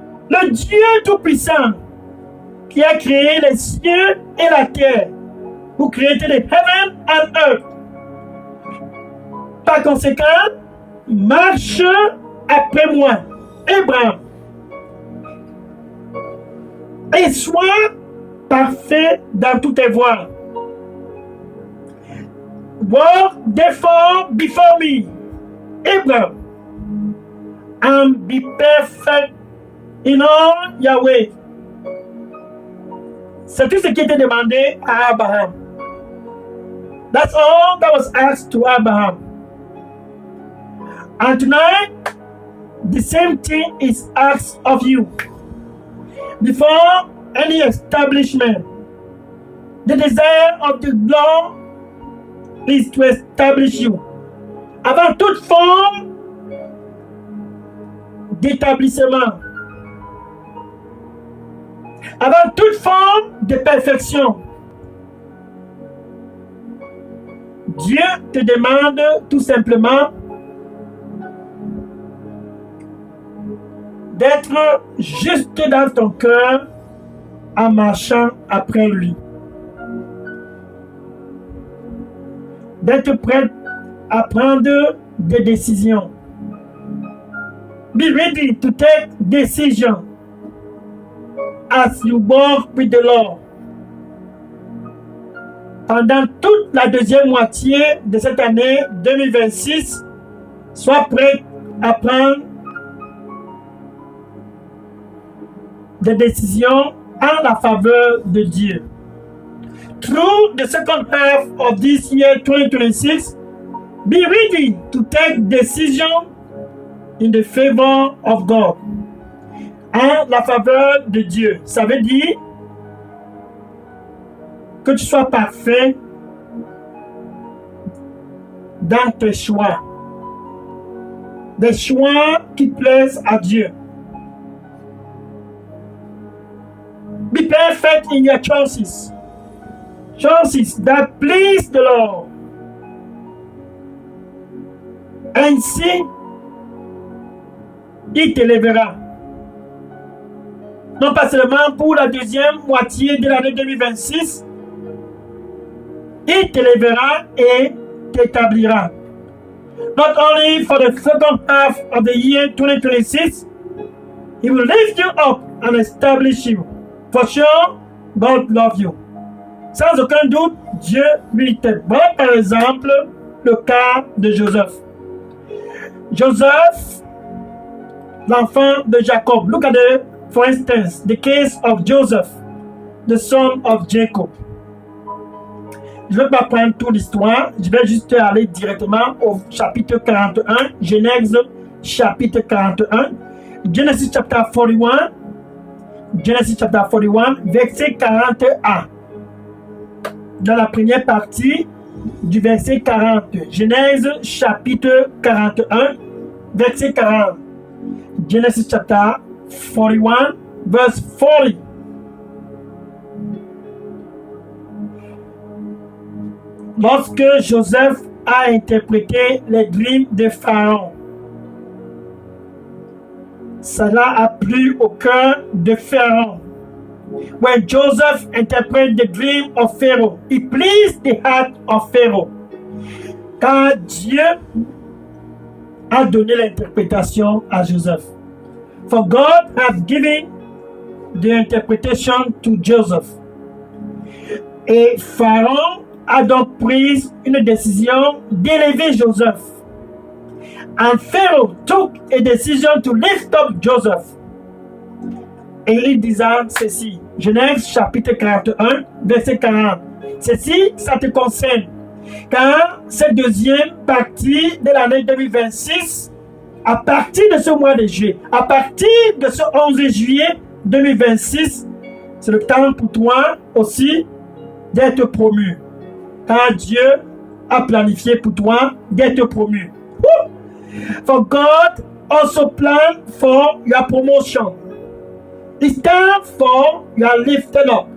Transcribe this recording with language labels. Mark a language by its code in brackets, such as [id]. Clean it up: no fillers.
[fr] Le Dieu Tout-Puissant qui a créé les cieux et la terre. [en] Who created the heaven and earth. [fr] Par conséquent, marche après moi, Abraham, et sois parfait dans toutes tes voies. [en] Walk therefore before me, Abraham, and be perfect in all your ways. [fr] C'est tout ce qui était demandé à Abraham. [en] That's all that was asked to Abraham. And tonight, the same thing is asked of you. Before any establishment, the desire of the Lord is to establish you. [fr] Avant toute forme d'établissement, avant toute forme de perfection, Dieu te demande tout simplement d'être juste dans ton cœur en marchant après lui. D'être prêt à prendre des décisions. [en] Be ready to take decisions as you walk with the Lord. [fr] Pendant toute la deuxième moitié de cette année 2026, sois prêt à prendre des décisions en la faveur de Dieu. [en] Through the second half of this year 2026, be ready to take decisions in the favor of God. [fr] En la faveur de Dieu. Ça veut dire que tu sois parfait dans tes choix. Des choix qui plaisent à Dieu. [en] Be perfect in your choices. Choices that please the Lord. [fr] Ainsi, il t'élèvera. Non pas seulement pour la deuxième moitié de l'année 2026, il t'élèvera et t'établira. [en] Not only for the second half of the year 2026, he will lift you up and establish you. For sure, God loves you. [fr] Sans aucun doute, Dieu lui t'aime. Voilà par exemple le cas de Joseph. Joseph, l'enfant de Jacob. [en] Look at it, for instance, the case of Joseph, the son of Jacob. [fr] Je ne vais pas prendre toute l'histoire, je vais juste aller directement au chapitre 41, Genèse chapitre 41, [en] Genesis chapter 41, Genesis chapter 41, [fr] verset 41. Dans la première partie du verset 40. Genèse chapitre 41, verset 40. [en] Genesis chapter 41, verse 40. [fr] Lorsque Joseph a interprété les dreams de Pharaon. cela a plu au cœur de Pharaon. [en] When Joseph interprète the dream of Pharaoh, it pleased the heart of Pharaoh. [fr] Car Dieu a donné l'interprétation à Joseph. [en] For God has given the interpretation to Joseph. [fr] Et Pharaon a donc pris une décision d'élever Joseph. [en] And Pharaoh took a decision to lift up Joseph. [fr] Et il disait ceci, Genèse chapitre 41, verset 40. Ceci, ça te concerne. Car cette deuxième partie de l'année 2026, à partir de ce mois de juillet, à partir de ce 11 juillet 2026, c'est le temps pour toi aussi d'être promu. Car Dieu a planifié pour toi d'être promu. [en] For God also planned for your promotion. It's time for your lifted up.